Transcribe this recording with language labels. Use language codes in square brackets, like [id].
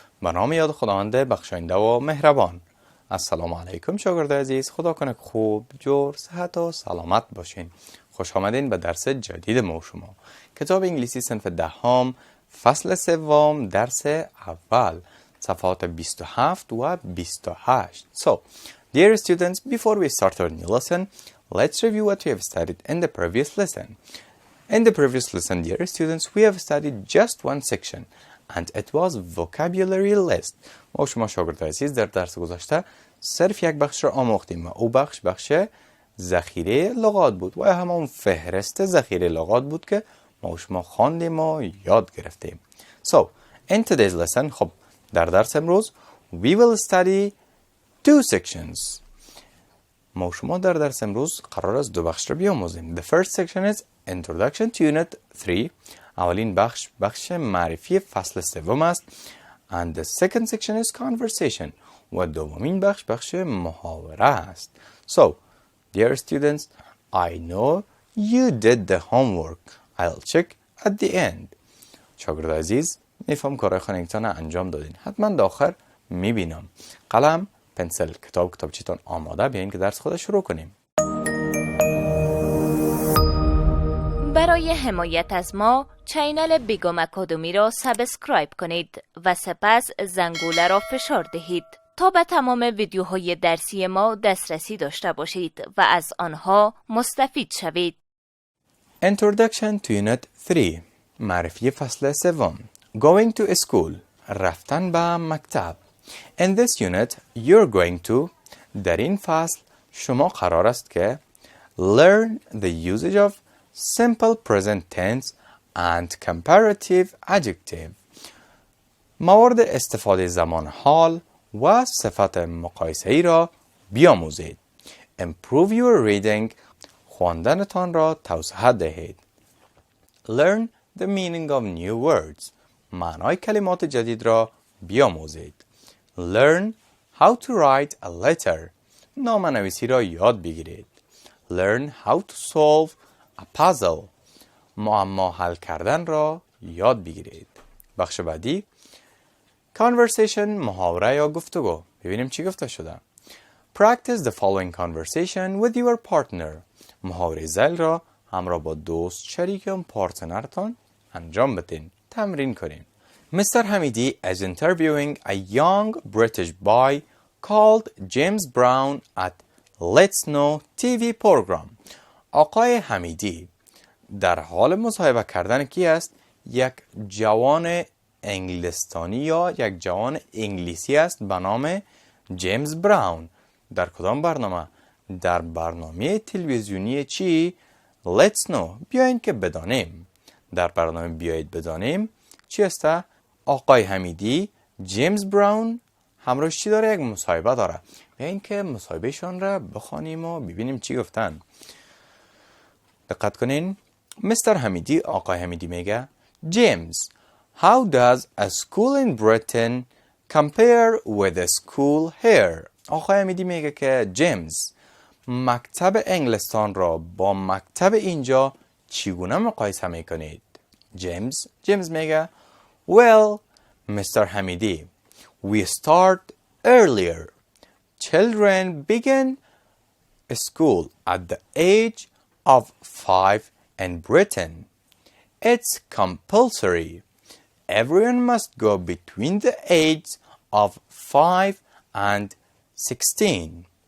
[fa] به نام یاد خداوند بخشاینده و مهربان. السلام علیکم شاگردان عزیز، خدا کنه خوب، جور، صحت و سلامت باشین. خوش آمدین به درس جدید ما و شما. کتاب انگلیسی صنف دهم، فصل سوم، درس اول، صفحات 27 و 28. [en] So, dear students, before we start our new lesson, let's review what we have studied in the previous lesson. In the previous lesson, dear students, we have studied just one section, and it was vocabulary list. [fa] ما شما شاگردان عزیز در درس گذشته صرف یک بخش را آموختیم و او بخش ذخیره لغات بود و همون فهرست ذخیره لغات بود که ما شما خواندیم و یاد گرفتیم. [en] So, in today's lesson, [fa] خب در درس امروز [en] we will study two sections. [fa] ما شما در درس امروز قرار است دو بخش را بیاموزیم. [en] The first section is Introduction to Unit 3. [fa] اولین بخش معرفی فصل سوم است. [en] And the second section is Conversation. [fa] و دومین بخش محاوره است. [en] So, dear students, I know you did the homework. I'll check at the end. [fa] شاگرد عزیز، میفهم کارهای خانگیتان انجام دادین. حتما داخل میبینم. قلم، پنسل، کتابچه‌تان آماده، بیاین که درس خود شروع کنیم. برای حمایت از ما چینل بیگم آکادمی را سابسکرایب کنید و سپس زنگوله را فشار دهید تا به تمام ویدیوهای درسی ما دسترسی داشته باشید و از آنها مستفید شوید. [en] Introduction to Unit 3. [fa] معرفی فصل سوم. [en] Going to school. [fa] رفتن به مکتب. [en] In this unit, you're going to. [fa] در این فصل شما قرار است که [en] learn the usage of simple present tense and comparative adjective. [fa] موارد استفاده زمان حال و صفت مقایسه‌ای را بیاموزید. [en] Improve your reading. [fa] خواندنتان را توسعه دهید. [en] Learn the meaning of new words. [fa] معنای کلمات جدید را بیاموزید. [en] Learn how to write a letter. [fa] نامه‌نویسی را یاد بگیرید. [en] Learn how to solve a puzzle. [fa] معما حل کردن را یاد بگیرید. بخش بعدی Conversation، محاوره یا گفتگو. ببینیم چی گفته شده. [en] Practice the following conversation with your partner. [fa] محاوره زل را همراه با دوست، شریک یا پارتنرتان انجام بدین. تمرین کنین. Mr. [en] Hamidi is interviewing a young British boy called James Brown at Let's Know TV program. [fa] آقای حمیدی در حال مصاحبه کردن کی است؟ یک جوان انگلستانی یا یک جوان انگلیسی است به نام جیمز براون. در کدام برنامه؟ در برنامه تلویزیونی چی؟ Let's Know. بیاین که بدانیم. در برنامه بیایید بدانیم چی است؟ آقای حمیدی جیمز براون همراهش چی داره؟ یک مصاحبه داره. بیاین که مصاحبهشان را بخوانیم و ببینیم چی گفتن. دقت کنین. مستر حمیدی، آقای حمیدی میگه [en] James, how does a school in Britain compare with a school here? [fa] آقای حمیدی میگه که جیمز، مکتب انگلستان را با مکتب اینجا چگونه مقایسه میکنید؟ جیمز میگه [en] well, Mr. Hamidi, we start earlier. Children begin school at the age of 5 in Britain. It's compulsory. Everyone must go between the ages of 5 and 16.